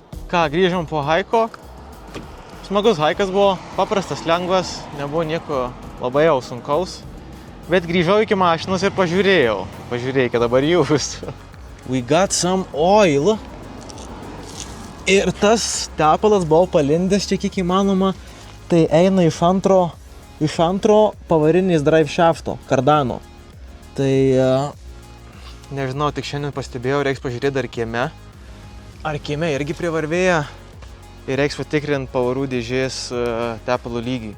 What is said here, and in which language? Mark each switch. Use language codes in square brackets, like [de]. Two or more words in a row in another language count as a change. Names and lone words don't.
[lt] Ką, grįžom po haiko. Smagus haikas buvo, paprastas, lengvas, nebuvo nieko labai jau sunkaus. Bet grįžau iki mašinos ir pažiūrėjau. Pažiūrėkite dabar jūs. [en] We got some oil. [lt] Ir tas tepalas buvo palindęs čia kiek įmanoma. Tai eina iš antro pavarinis [en] drive shafto, [lt] kardano. Tai nežinau, tik šiandien pastebėjau, reiks pažiūrėti dar kieme. Ar kieme irgi privarvėja ir reiks patikrinti pavarų dėžės tepalo lygį.